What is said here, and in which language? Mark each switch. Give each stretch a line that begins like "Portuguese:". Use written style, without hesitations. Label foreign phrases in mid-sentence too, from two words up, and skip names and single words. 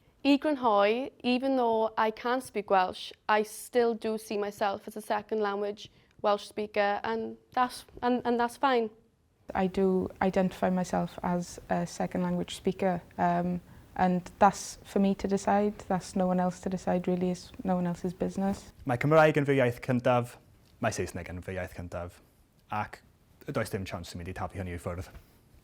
Welsh: I grynhoi,
English: even though I can't speak Welsh, I still do see myself as a second language Welsh speaker, and that's fine. I do identify myself as a second language speaker, and that's for me to decide. That's no one else to decide, really. It's no one else's business.
Welsh: Mae Cymraeg yn fy iaith cyntaf, mae Saesneg yn fy iaith cyntaf, ac does dim chance i mi wedi tapu hynny i ffwrdd.